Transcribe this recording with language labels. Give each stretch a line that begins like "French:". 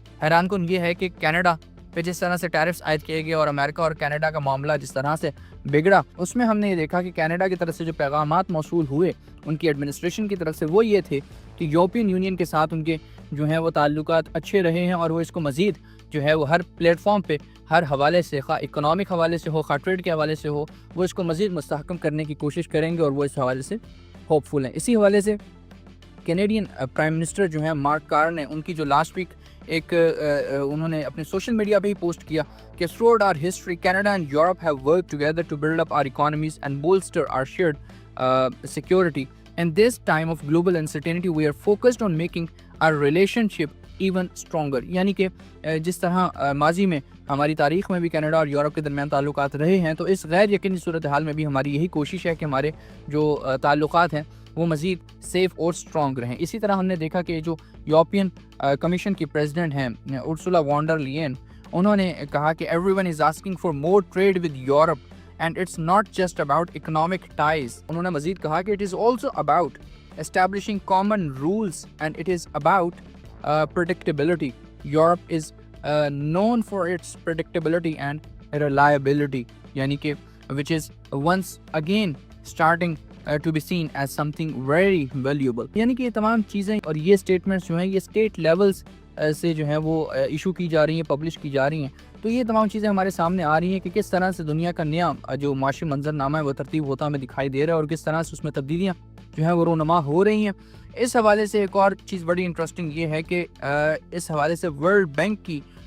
Urdu: حیران کن یہ ہے کہ کینیڈا پہ جس طرح سے ٹیرفز عائد کیے گئے اور امریکہ اور کینیڈا کا معاملہ جس طرح سے بگڑا، اس میں ہم نے یہ دیکھا کہ کینیڈا کی طرف سے جو پیغامات موصول ہوئے ان کی ایڈمنسٹریشن کی طرف سے، وہ یہ تھے کہ یورپین یونین کے ساتھ ان کے جو ہیں وہ تعلقات اچھے رہے ہیں اور وہ اس کو مزید جو ہے وہ ہر پلیٹ فارم پہ، ہر حوالے سے، خواہ اکنامک حوالے سے ہو، خواہ ٹریڈ کے حوالے سے ہو، وہ اس کو مزید مستحکم کرنے کی کوشش کریں گے اور وہ اس حوالے سے ہوپ فل ہیں۔ اسی حوالے سے کینیڈین پرائم منسٹر جو ہیں مارک کارنی نے ان کی جو لاسٹ ویک ایک انہوں نے اپنے سوشل میڈیا پہ ہی پوسٹ کیا کہ
English: throughout our history Canada and Europe have worked together to build up our economies and bolster our shared security. In this time of global uncertainty we are focused on making our relationship even stronger.
Urdu: یعنی کہ جس طرح ماضی میں ہماری تاریخ میں بھی کینیڈا اور یورپ کے درمیان تعلقات رہے ہیں، تو اس غیر یقینی صورتحال میں بھی ہماری یہی کوشش ہے کہ ہمارے جو تعلقات ہیں وہ مزید سیف اور سٹرونگ رہیں۔ اسی طرح ہم نے دیکھا کہ جو یورپین کمیشن کی پریزیڈنٹ ہیں ارسولا وان ڈر لیئن، انہوں نے کہا کہ
English: everyone is asking for more trade with Europe and it's not just about economic ties.
Urdu: انہوں نے مزید کہا کہ
English: it is also about establishing common rules and it is about predictability. Europe is known for its predictability and reliability.
Urdu: یعنی کہ
English: which is once again starting to be seen as something very valuable.
Urdu: یعنی کہ یہ تمام چیزیں اور یہ statements جو ہیں یہ اسٹیٹ لیولز سے جو ہیں وہ ایشو کی جا رہی ہیں، پبلش کی جا رہی ہیں، تو یہ تمام چیزیں ہمارے سامنے آ رہی ہیں کہ کس طرح سے دنیا کا نیا جو معاشی منظرنامہ ہے وہ ترتیب ہوتا ہمیں دکھائی دے رہا ہے اور کس طرح سے اس میں تبدیلیاں جو ہیں وہ رونما ہو رہی ہیں۔ اس حوالے سے ایک اور چیز بڑی انٹرسٹنگ یہ ہے کہ اس حوالے سے ورلڈ بینک کی